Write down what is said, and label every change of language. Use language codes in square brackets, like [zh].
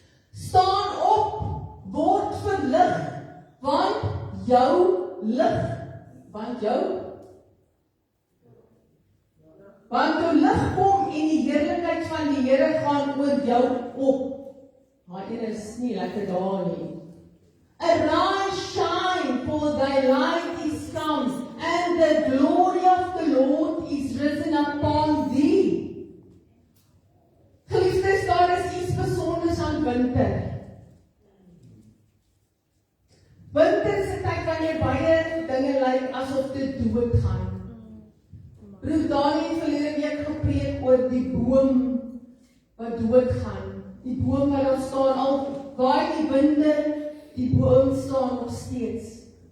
[af] Staan op, word verlig, want jou lig, want jou lig kom en die heerlikheid van die Here gaan oor jou op. Maar dit is nie lekker daar nie. [en] Arise, shine, for thy light is come, and the glory of the Lord is risen upon thee. [af] Geliefdes, daar is iets besonders aan winter. Winter is 'n tyd wanneer baie dinge lyk asof dit doodgaan. Broer Daniel het verlede week gepreek oor die boom wat doodgaan. Die boom wat daar staan, al waai die winde, die boom staan nog steeds.